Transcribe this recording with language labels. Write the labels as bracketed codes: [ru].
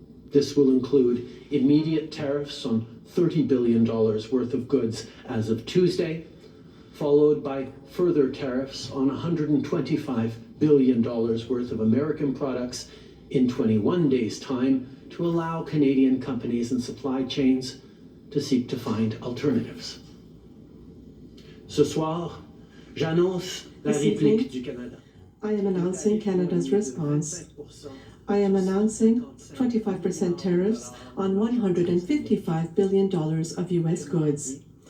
[en] This will include immediate tariffs on $30 billion worth of goods as of Tuesday, followed by further tariffs on $125 billion worth of American products in 21 days' time to allow Canadian companies and supply chains to seek to find alternatives. [fr] Ce soir, j'annonce la réplique du Canada. [en] I am announcing Canada's response. I am announcing 25% tariffs on $155 billion of US goods.